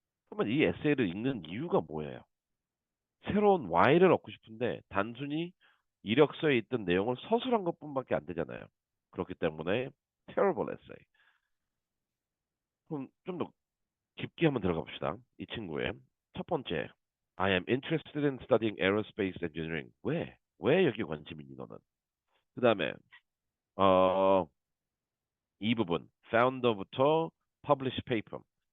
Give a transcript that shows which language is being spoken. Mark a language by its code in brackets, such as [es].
[ko] 그러면 이 에세이를 읽는 이유가 뭐예요? 새로운 Y를 얻고 싶은데 단순히 이력서에 있던 내용을 서술한 것뿐밖에 안 되잖아요. 그렇기 때문에 [en] terrible essay. [ko] 그럼 좀 더 깊게 한번 들어가 봅시다. 이 친구의 첫 번째, [en] I am interested in studying aerospace engineering. [ko] 왜? 왜 여기 관심 있니 너는? 그 다음에 어, 이 부분 founder부터 publish paper.